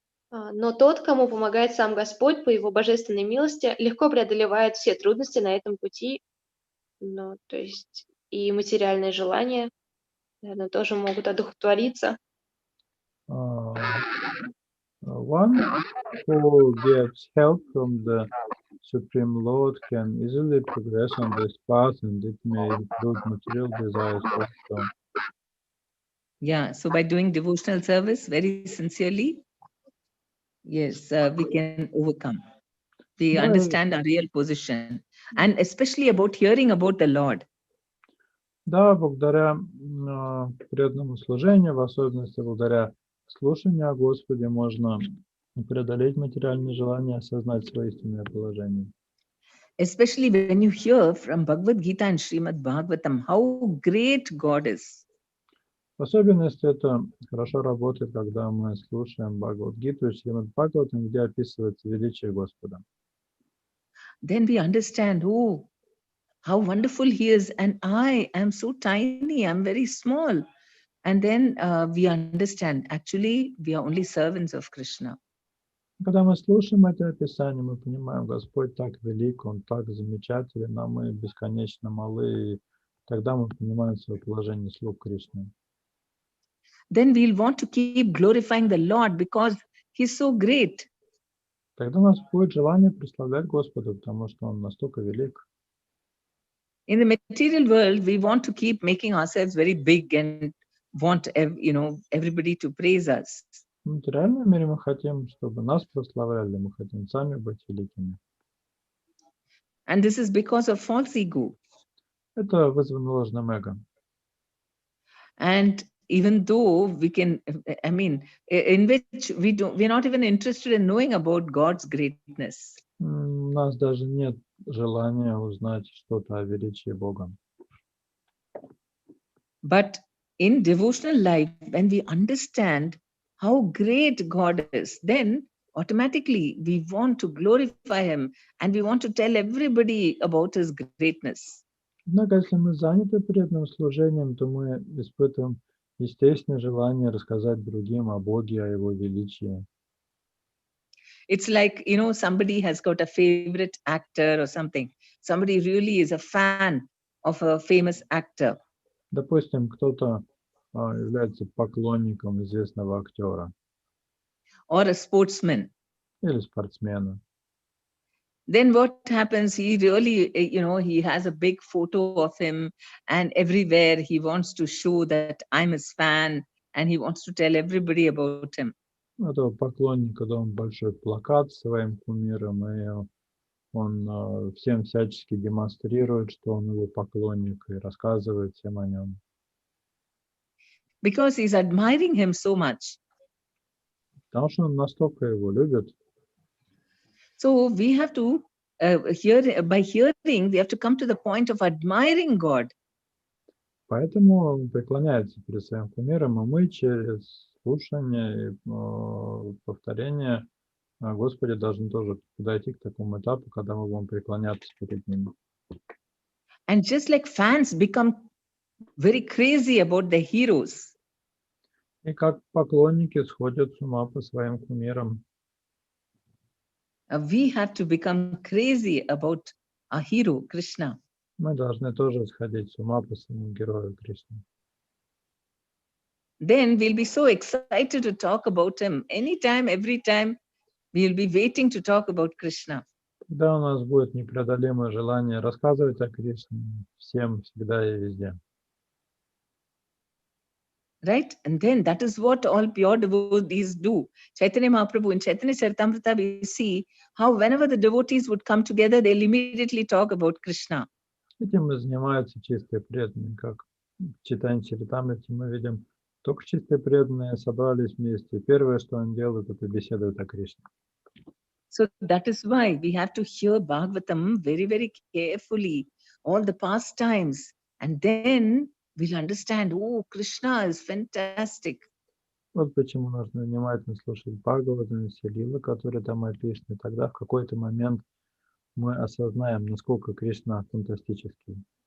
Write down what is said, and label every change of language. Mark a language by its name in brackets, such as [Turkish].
[Russian] Но тот, кому помогает сам Господь по Его божественной милости, легко преодолевает все трудности на этом пути. Ну, то есть и материальные желания, наверное, тоже могут одухотвориться. [English] One who gets help from the Supreme Lord can easily progress on this path, and it may include material desires also. Yeah, so by doing devotional service very sincerely, yes, we can overcome. We [Russian] Да, [English] understand our real position, and especially about hearing about the Lord. [Russian] да, благодаря преданному служению, в особенности благодаря слушанию о Господе, можно преодолеть материальные желания, осознать свое истинное положение. [English] Especially when you hear from Bhagavad Gita and Srimad Bhagavatam how great God is. [Russian] В особенности это хорошо работает, когда мы слушаем Бхагавад-гиту и Шримад Бхагаватам, где описывается величие Господа. [English] Then we understand, oh, how wonderful He is, and I am so tiny, I'm very small. And then we understand, actually, we are only servants of Krishna. [Russian] Когда мы слушаем это описание, мы понимаем, Господь так велик, Он так замечателен, а мы бесконечно малы, и тогда мы понимаем свое положение слуг Кришны. [English] Then we'll want to keep glorifying the Lord because He's so great. [Russian] Тогда у нас будет желание прославлять Господа, потому что Он настолько велик. [English] In the material world, we want to keep making ourselves very big and want, everybody to praise us. [Russian] В материальном мире мы хотим, чтобы нас прославляли, мы хотим сами быть великими. [English] And this is because of false ego. [Russian] Это вызвано ложным эго. [English] And even though we can, in which we're not even interested in knowing about God's greatness. [Russian] У нас даже нет желания узнать что-то о величии Бога. [English] But in devotional life, when we understand how great God is, then automatically we want to glorify Him and we want to tell everybody about His greatness. [Russian] Однако, если мы заняты преданным служением, то мы испытываем естественное желание рассказать другим о Боге, о Его величии. [English] It's like, somebody has got a favorite actor or something. Somebody really is a fan of a famous actor. [Russian] Допустим, кто-то является поклонником известного актера [English] Or a sportsman. [Russian] или спортсмена. [English] Then what happens? He really, he has a big photo of him, and everywhere he wants to show that I'm his fan, and he wants to tell everybody about him. [Russian] У этого поклонника, да, он большой плакат с своим кумиром, и он всем всячески демонстрирует, что он его поклонник, и рассказывает всем о нем. [English] Because he's admiring him so much. [Russian] Потому что он настолько его любит. [English] So we have to, by hearing, we have to come to the point of admiring God. [Russian] Поэтому он преклоняется перед своим кумиром, а мы через слушание и повторение о Господе должны тоже подойти к такому этапу, когда мы будем преклоняться перед Ним. [English] And just like fans become very crazy about the heroes. [Russian] И как поклонники сходят с ума по своим кумирам. [English] We have to become crazy about our hero, Krishna. [Russian] Мы должны тоже сходить с ума по своему герою Кришне. [English] Then we'll be so excited to talk about him. Anytime, every time, we'll be waiting to talk about Krishna. [Russian] Тогда у нас будет непреодолимое желание рассказывать о Кришне всем, всегда и везде. [English] Right? And then that is what all pure devotees do. Chaitanya Mahaprabhu in Chaitanya Charitamrita, we see how whenever the devotees would come together, they'll immediately talk about Krishna. [Russian] Этим и занимаются чистые преданные. Как в Чайтанья Чаритамрите мы видим, только чистые преданные собрались вместе. Первое, что они делают, это беседуют о Кришне. [English] So that is why we have to hear Bhagavatam very, very carefully, all the past times, and then we'll understand, oh, Krishna is fantastic. [Russian] Вот почему нужно внимательно слушать Бхагаватам, все лилы, которые там описаны. Тогда в какой-то момент мы осознаем, насколько Кришна фантастический.